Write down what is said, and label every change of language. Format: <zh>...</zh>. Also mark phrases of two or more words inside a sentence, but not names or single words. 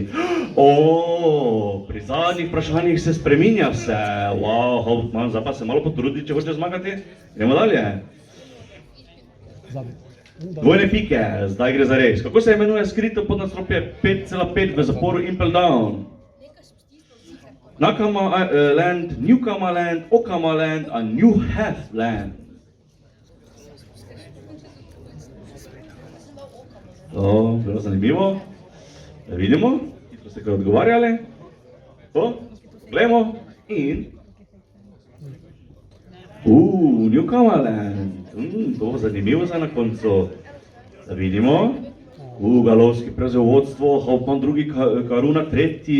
<sl>Pri zadnjih vprašanjih se spreminja vse. Wow, Hauptmann, zdaj pa se malo potrudi, če hočete zmagati. Gremo dalje. Zadnji. Dvojne pike, zdaj gre za res. Kako se imenuje skrito podnadstropje 5,5 v zaporu Impel Down? Nakama Land, Newkama Land, Okama Land in New Half Land. To, bilo zanimivo. Da vidimo, hitro ste kar odgovarjali. To, gledamo in... Newkama Land. To bo zanimivo za na koncu. Da vidimo. Galovski prevzel vodstvo, Hauptmann drugi, Karuna tretji.</sl>